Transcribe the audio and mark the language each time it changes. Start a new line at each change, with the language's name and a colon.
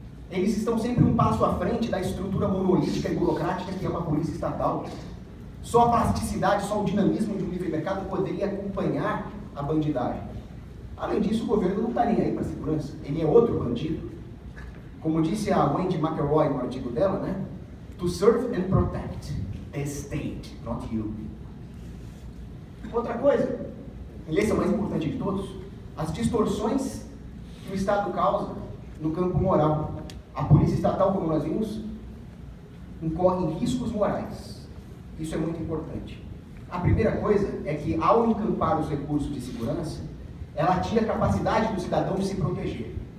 Portuguese: Eles estão sempre um passo à frente da estrutura monolítica e burocrática que é uma polícia estatal. Só a plasticidade, só o dinamismo de um livre mercado poderia acompanhar a bandidagem. Além disso, o governo não está nem aí para a segurança. Ele é outro bandido. Como disse a Wendy McElroy no artigo dela, né?
English: To serve and protect the state, not you.
Portuguese: Outra coisa, e esse é o mais importante de todos, as distorções que o Estado causa no campo moral. A polícia estatal, como nós vimos, incorre em riscos morais. Isso é muito importante. A primeira coisa é que, ao encampar os recursos de segurança, ela tira a capacidade do cidadão de se proteger.